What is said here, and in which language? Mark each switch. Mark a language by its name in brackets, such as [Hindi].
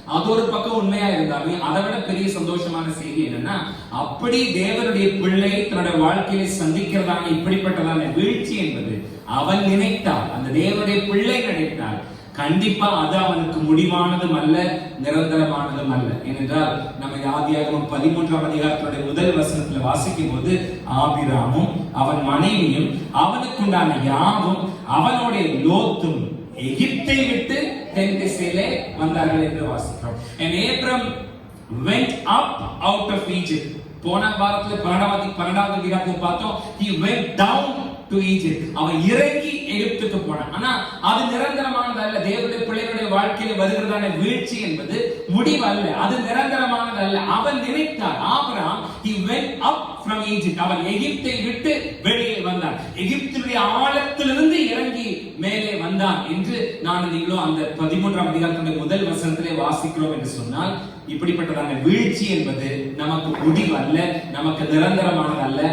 [Tamil] அது ஒரு பக்கம் உண்மையா இருந்தாலும் அதை விட பெரிய சந்தோஷமான செய்தி என்னன்னா, அப்படி தேவனுடைய பிள்ளை தன்னுடைய வாழ்க்கையில சந்திக்கிறதான இப்படிப்பட்டதான வீழ்ச்சி என்பது அவன் நினைத்தால், அந்த தேவனுடைய பிள்ளை நினைத்தால் கண்டிப்பா அது அவனுக்கு முடிவானதும் அல்ல, நிரந்தரமானதும் அல்ல. ஏனென்றால் நம்ம ஆதியாகமம் 13ஆம் அதிகாரத்தினுடைய முதல் வசனத்துல வாசிக்கும் போது ஆபிராமும் அவன் மனைவியும் அவனுக்குண்டான யாவும் அவனோட லோத்தும் எகிப்தை விட்டு தென் திசையிலே வந்தார்கள் என்று வாசிக்கிறோம். [English] And Abram went up out of Egypt. [Tamil] போன வாரத்துல 12வது அதிகாரத்துல பார்த்தோம், he went down to Egypt. அவன் இறங்கி எகிப்துக்கு போனான். ஆனா அது நிரந்தரமானது அல்ல. தேவனுடைய பிள்ளைகளுடைய வாழ்க்கையில வருகிறதான வீழ்ச்சி என்பது முடிவு அல்ல, அது நிரந்தரமானது அல்ல. அவன் நினைத்தார், Abraham he went up from Egypt. அவன் எகிப்தை விட்டு வெளியே வந்தான், எகிப்துடைய ஆழத்திலிருந்து இறங்கி மேலே வந்தான் என்று நான் நீங்களும் அந்த 13ஆம் அதிகாரத்தினுடைய முதல் வசனத்திலே வாசிக்கிறோம் என்று சொன்னால், இப்படிப்பட்டதான வீழ்ச்சி என்பது நமக்கு முடிவு அல்ல, நமக்கு நிரந்தரமானது அல்ல.